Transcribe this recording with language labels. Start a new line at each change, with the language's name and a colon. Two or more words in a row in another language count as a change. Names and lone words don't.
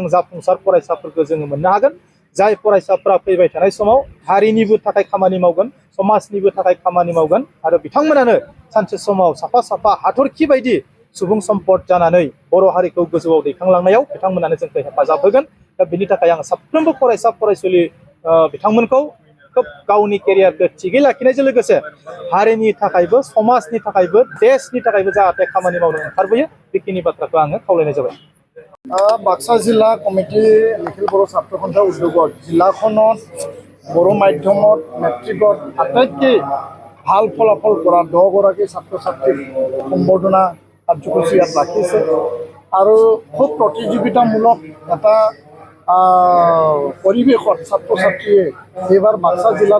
Bodo: जाफुंसार फरायसाफोरखौ जोङो मोननो हागोन जाय फरायसाफोरा फैबाय थानाय समाव हारिनिबो थाखाय खामानि मावगोन समाजनिबो थाखाय खामानि मावगोन आरो बिथांमोनानो सानसे समाव साफा साफा हाथरखि बायदि सुबुं सम्पद जानानै बर' हारिखौ गोजौआव दैखांलांनायाव बिथांमोनानो जोंखौ हेफाजाब होगोन दा बेनि थाखाय आं साफ्रोमबो फरायसा फरायसुलि बिथांमोनखौ खोब गावनि केरियारखौ थिगै लाखिनायजों लोगोसे हारिनि थाखायबो समाजनि थाखायबो देशनि थाखायबो जाहाथे खामानि मावनो ओंखारबोयो बेखिनि बाथ्राखौ आङो खावलायनाय जाबाय
Assamese: बाक्सा जिल्ला कमिटि निखिल बर' ছাত্ৰ সন্থা উদ্যোগত জিলাখনত বড়ো মাধ্যমত মেট্ৰিকত আটাইতকৈ ভাল ফলাফল কৰা 10গৰাকী ছাত্ৰ ছাত্ৰীক সম্বৰ্ধনা কাৰ্যসূচী ইয়াত ৰাখিছে আৰু খুব প্ৰতিযোগিতামূলক এটা পৰিৱেশত ছাত্ৰ ছাত্ৰীয়ে এইবাৰ বাক্সা জিলাত